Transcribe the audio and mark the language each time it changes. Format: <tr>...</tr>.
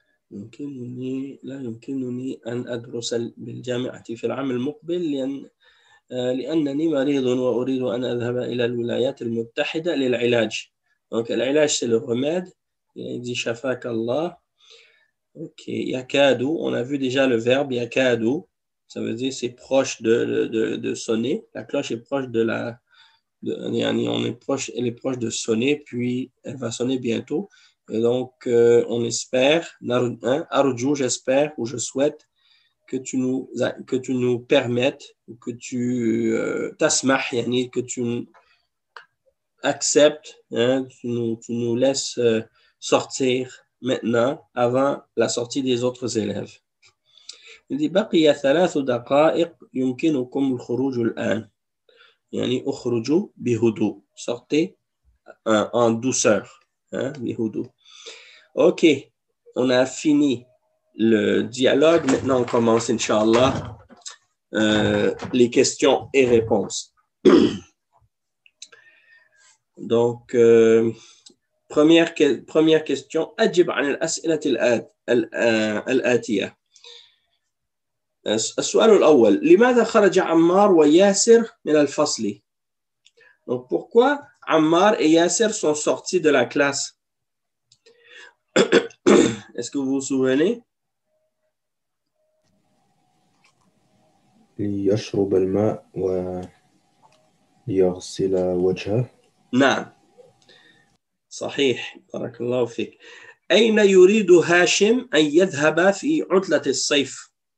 <ar>لا يمكنني أن أدرس بالجامعة في العام المقبل لأنني مريض وأريد أن أذهب إلى الولايات المتحدة للعلاج.</ar> <fr>Donc, العلاج, c'est le remède. Il dit</fr> <ar>shafak Allah.</ar> <fr>Ok, yakadu, on a vu déjà le verbe yakadu, ça veut dire c'est proche de sonner, la cloche est proche elle est proche de sonner, puis elle va sonner bientôt. Et donc, on espère, arju, j'espère, ou je souhaite que tu nous permettes, ou que tu tasmah, yani, que tu acceptes, hein, tu nous laisses sortir maintenant, avant la sortie des autres élèves. Il dit</fr> <ar>بقي 3 دقائق يمكنكم الخروج الآن. يعني اخرجوا بهدوء.</ar> <fr>Sortez en douceur. Hein,</fr> <ar>بهدوء.</ar> <fr>OK, on a fini le dialogue. Maintenant, on commence, Inch'Allah, les questions et réponses. Donc, première question.</fr> <ar>أجب عن الأسئلة الآتية. السؤال الأول لماذا خرج عمار وياسر من الفصل؟</ar> <fr>Donc pourquoi Ammar et Yasser sont sortis de la classe? Est-ce que vous vous souvenez?</fr> <ar>ليشرب الماء وليغسل وجهه. نعم صحيح بارك الله فيك. أين يريد هاشم أن يذهب في عطلة الصيف؟</ar>